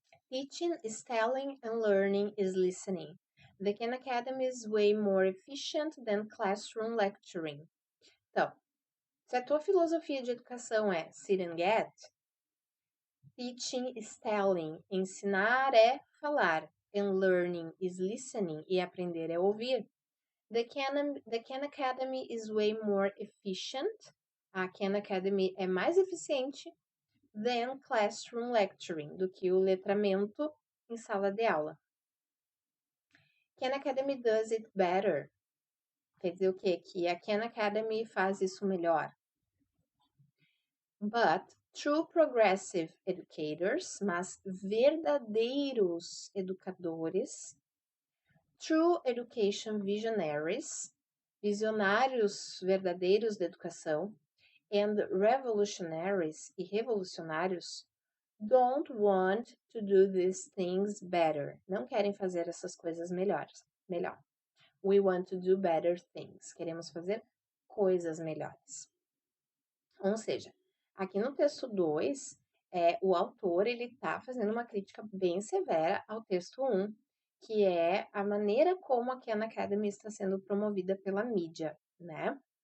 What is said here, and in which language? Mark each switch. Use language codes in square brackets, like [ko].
[en] Teaching is telling and learning is listening. The Khan Academy is way more efficient than classroom lecturing. [pt] Então, se a tua filosofia de educação é sit and get, teaching is telling, ensinar é falar, and learning is listening, e aprender é ouvir. [en] The Khan Academy is way more efficient. [pt] A Khan Academy é mais eficiente than classroom lecturing, do que o letramento em sala de aula. [en] Khan Academy does it better. [pt] Quer dizer o quê? Que a Khan Academy faz isso melhor. [en] But true progressive educators, mas verdadeiros educadores, true education visionaries, visionários verdadeiros da educação, and revolutionaries e revolucionários, don't want to do these things better. [pt] Não querem fazer essas coisas melhor. [en] We want to do better things. [pt] Queremos fazer coisas melhores. Ou seja, aqui no texto 2, o autor está fazendo uma crítica bem severa ao texto 1, que é a maneira como a Khan Academy está sendo promovida pela mídia, né?